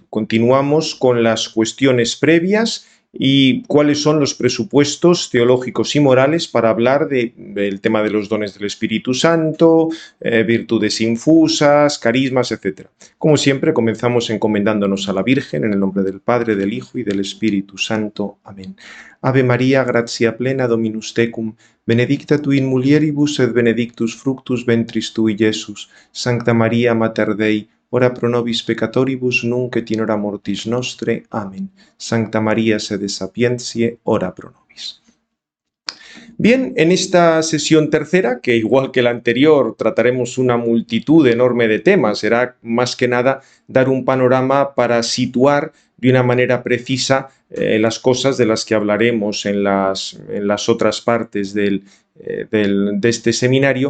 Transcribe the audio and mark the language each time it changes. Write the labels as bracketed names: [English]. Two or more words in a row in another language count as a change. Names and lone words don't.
[Spanish] Continuamos con las cuestiones previas y cuáles son los presupuestos teológicos y morales para hablar del tema de los dones del Espíritu Santo, virtudes infusas, carismas, etc. Como siempre, comenzamos encomendándonos a la Virgen en el nombre del Padre, del Hijo y del Espíritu Santo. Amén. [Latin] Ave María, gratia plena, Dominus tecum, benedicta tu in mulieribus et benedictus fructus ventris tui, Iesus. Sancta Maria, Mater Dei, ora pro nobis peccatoribus, nunc et in hora mortis nostre. [Spanish] Amén. [Latin] Sancta María, sede sapientiae, ora pro nobis. [Spanish] Bien, en esta sesión tercera, que igual que la anterior trataremos una multitud enorme de temas, será más que nada dar un panorama para situar de una manera precisa las cosas de las que hablaremos en las otras partes de este seminario.